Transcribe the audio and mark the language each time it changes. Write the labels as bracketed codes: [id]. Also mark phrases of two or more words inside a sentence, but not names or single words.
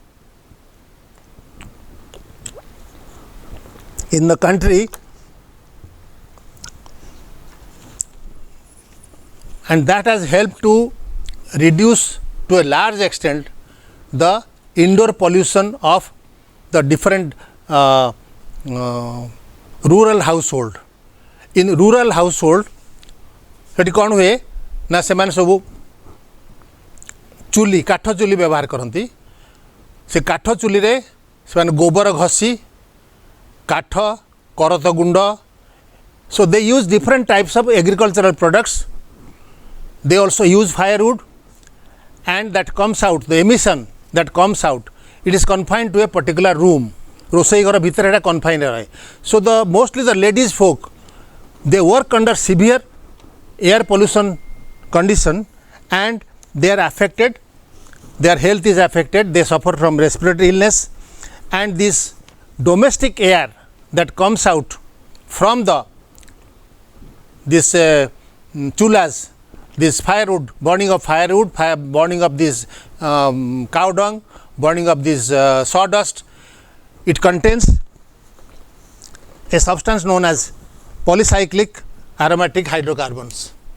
[en] in the country, and that has helped to reduce to a large extent the indoor pollution of the different rural household. In rural household [or] ସେଠି କ'ଣ ହୁଏ ନା ସେମାନେ ସବୁ ଚୁଲି କାଠ ଚୁଲି ବ୍ୟବହାର କରନ୍ତି। ସେ କାଠ ଚୁଲିରେ ସେମାନେ ଗୋବର ଘଷି କାଠ କରତ ଗୁଣ୍ଡ, [en] so they use different types of agricultural products. They also use firewood, and that comes out, the emission that comes out, it is confined to a particular room. [or] ରୋଷେଇ ଘର ଭିତରେ ଏଟା confined ରହେ. [en] So the mostly the ladies folk, they work under severe air pollution condition and they are affected, their health is affected, they suffer from respiratory illness, and this domestic air that comes out from the this chulas, this firewood, burning of firewood, burning of this cow dung, burning of this sawdust, it contains a substance known as polycyclic aromatic hydrocarbons.